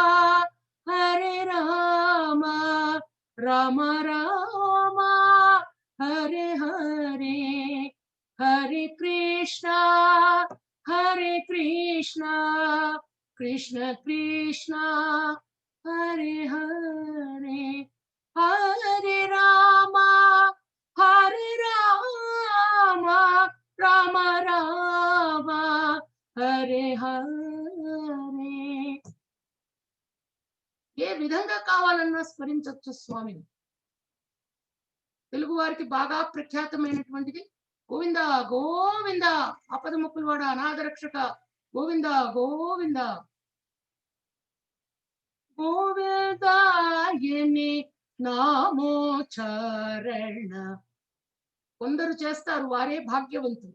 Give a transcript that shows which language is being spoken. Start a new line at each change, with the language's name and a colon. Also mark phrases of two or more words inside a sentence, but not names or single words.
Sanskrit: రామ రామ హరే హరే, హరే కృష్ణ కృష్ణ కృష్ణ హరే హరే, హరే రామ రామ రామ హరే హరే.
Telugu: ఏ విధంగా కావాలన్నా స్మరించవచ్చు స్వామిని. తెలుగు వారికి బాగా ప్రఖ్యాతమైనటువంటిది గోవింద గోవింద, ఆపద ముక్కులవాడ, అనాథరక్షక, గోవింద గోవింద. గోవిందాయని నామోచారణ కొందరు చేస్తారు, వారే భాగ్యవంతులు.